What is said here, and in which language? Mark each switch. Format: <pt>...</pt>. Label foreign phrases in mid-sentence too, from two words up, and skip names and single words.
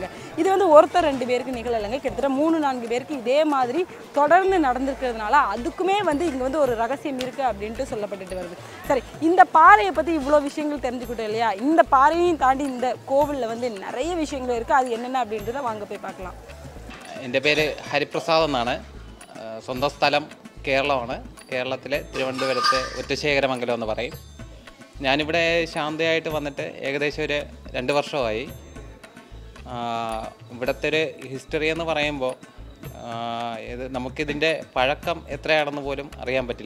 <ta>இது ஒருத்தர் 2 பேருக்கு நிகழலைங்க, கிட்டத்தட்ட 3-4 பேருக்கு இதே மாதிரி தொடர்ந்து நடந்திருக்கிறதுனால அதுக்குமே இங்கே ஒரு ரகசியம் இருக்குது அப்படின்ட்டு சொல்லப்பட்டுட்டு வருது. சரி, இந்த பாறையை பற்றி இவ்வளோ விஷயங்கள் தெரிஞ்சுக்கிட்டோம் இல்லையா. இந்த பாறையையும் தாண்டி இந்த கோவிலில் நிறைய விஷயங்கள் இருக்குது. அது என்னென்ன அப்படின்றத வாங்க போய் பார்க்கலாம்.</ta> <ml>എൻ്റെ പേര് ഹരിപ്രസാദ് എന്നാണ്. സ്വന്തം സ്ഥലം കേരളമാണ്. കേരളത്തിലെ തിരുവനന്തപുരത്തെ ഒറ്റശേഖരമംഗലം എന്ന് പറയും. ഞാനിവിടെ ശാന്തയായിട്ട് വന്നിട്ട് ഏകദേശം ഒരു 2 വർഷമായി. ഇവിടുത്തെ ഒരു ഹിസ്റ്ററി എന്ന് പറയുമ്പോൾ നമുക്കിതിൻ്റെ പഴക്കം എത്രയാണെന്ന് പോലും അറിയാൻ പറ്റില്ല.</ml>